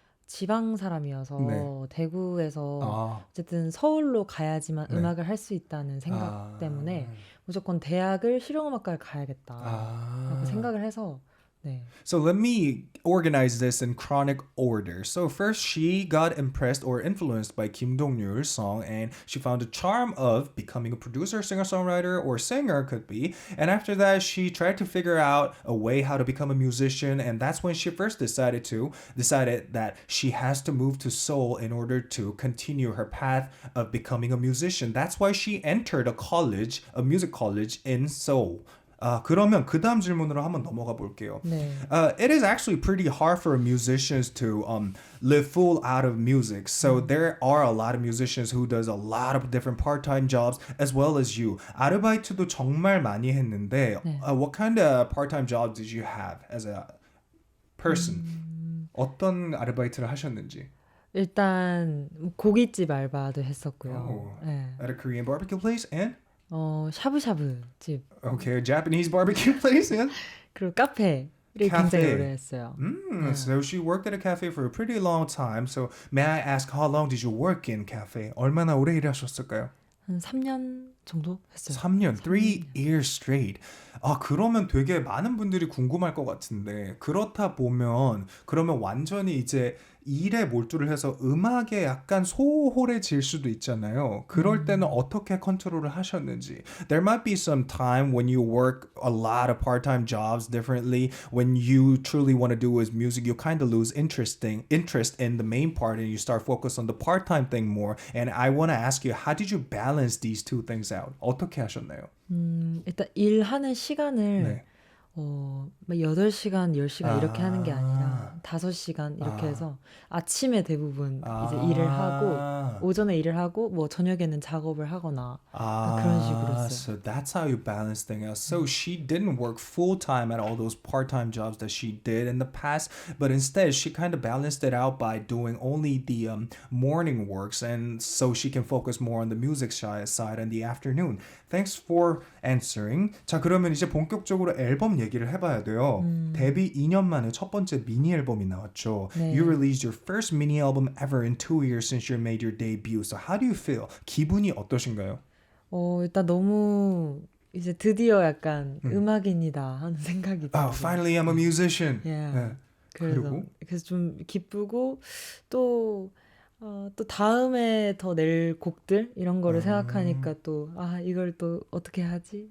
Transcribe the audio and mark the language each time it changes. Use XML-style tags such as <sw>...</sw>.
<ko>지방 사람이어서 네. 대구에서 어쨌든 서울로 가야지만 네. 음악을 할 수 있다는 생각 때문에 무조건 대학을 실용음악과를 가야겠다라고 생각을 해서 네.</ko> <en>So let me organize this in chronic order. So first, she got impressed or influenced by Kim Dong-ryul's song, and she found the charm of becoming a producer, singer-songwriter, or singer could be. And after that, she tried to figure out a way how to become a musician, and that's when she first decided that she has to move to Seoul in order to continue her path of becoming a musician. That's why she entered a music college in Seoul.</en> <ko>그러면 그 다음 질문으로 한번 넘어가 볼게요. 네.</ko> <en>It is actually pretty hard for musicians to live full out of music. So there are a lot of musicians who does a lot of different part-time jobs as well as you.</en> <ko>아르바이트도 정말 많이 했는데 네.</ko> <en>What kind of part-time jobs did you have as a person?</en> <ko>어떤 아르바이트를 하셨는지? 일단 고깃집 알바도 했었고요.</ko> <en>Oh,</en> <ko>네.</ko> <en>At a Korean barbecue place and?</en> <ko>샤브샤브 집.</ko> <en>Okay, a Japanese barbecue place and?</en> <ko>그리고 카페를 굉장히 오래 했어요.</ko> <en>So she worked at a cafe for a pretty long time. So may I ask how long did you work in cafe?</en> <ko>얼마나 오래 일하셨을까요? 한 3년 정도 했어요.</ko> <en>3년, 3 years straight.</en> <ko>그러면 되게 많은 분들이 궁금할 것 같은데 그렇다 보면 그러면 완전히 이제 일에 몰두를 해서 음악에 약간 소홀해질 수도 있잖아요. 그럴 때는 어떻게 컨트롤을 하셨는지.</ko> <en>There might be some time when you work a lot of part-time jobs differently. When you truly want to do is music, you kind of lose interest in the main part and you start focus on the part-time thing more. And I want to ask you, how did you balance these two things out?</en> <ko>어떻게 하셨나요? 일단 일하는 시간을 네. 8시간, 10시간 이렇게 하는 게 아니라 5시간 이렇게 해서 아침에 대부분 이제 일을 하고 오전에 일을 하고 뭐 저녁에는 작업을 하거나 그런 식으로 했어요.</ko> <en>So that's how you balance things out. So she didn't work full time at all those part-time jobs that she did in the past, but instead she kind of balanced it out by doing only the morning works, and so she can focus more on the music side in the afternoon. Thanks for answering.</en> <ko>자, 그러면 이제 본격적으로 앨범 얘기를 해봐야 돼요. 데뷔 2년 만에 첫 번째 미니 앨범이 나왔죠. 네.</ko> <en>You released your first mini album ever in 2 years since you made your debut. So how do you feel?</en> <ko>기분이 어떠신가요? 일단 너무 이제 드디어 약간 음악인이다 하는 생각이 들어요.</ko> <en>Finally I'm a musician. Yeah.</en> <ko>네. 그래서 좀 기쁘고 또 다음에 더 낼 곡들 이런 거를 생각하니까 또 이걸 또 어떻게 하지?</ko>